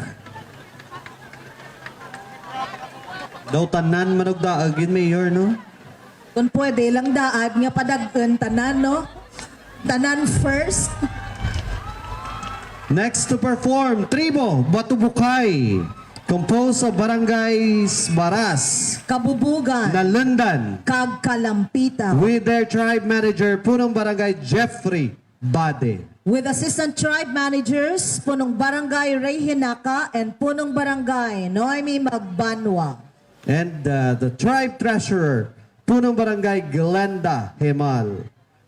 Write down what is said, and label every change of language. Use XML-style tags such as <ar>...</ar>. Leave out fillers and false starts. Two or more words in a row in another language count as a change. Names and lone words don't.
<hil>Daw tanan manugdaagin, Mayor, no? Kung pwede lang daad nga padagkan tanan, no? Tanan first.</hil> <en>Next to perform, Tribo Batubukay, composed of barangays Baras, Kabubugan, Nalandan, Kag Kalampitan. with their tribe manager, Punong Barangay Jeffrey Bade. With assistant tribe managers, Punong Barangay Ray Hinaka and Punong Barangay Noemi Magbanwa. And the tribe treasurer, Punong Barangay Glenda Hemal.</en>